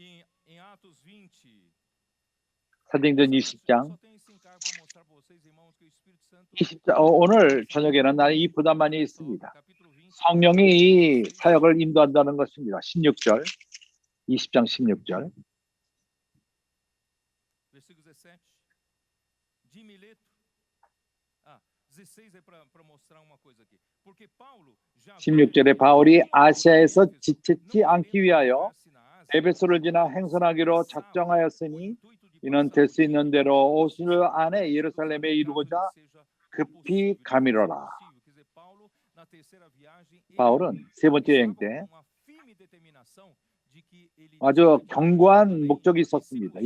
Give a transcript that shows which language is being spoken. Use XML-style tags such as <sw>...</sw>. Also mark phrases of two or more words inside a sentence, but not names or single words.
<ko>사도행전 20장 오늘 저녁에는 나는 이 부담만이 있습니다. 성령이 이 사역을 인도한다는 것입니다. 16절 20장 16절</ko> <pt>versículo 17 de Mileto. 16 é para mostrar uma coisa aqui. Porque Paulo já</pt> <ko>16절에 바울이 아시아에서 지체치 않기 위하여 에베소를 지나 행선하기로 작정하였으니 이는 될 수 있는 대로 오순절 안에 예루살렘에 이르고자 급히 가미로라. 바울은 세 번째 여행 때 아주 견고한 목적이 있었습니다.</ko>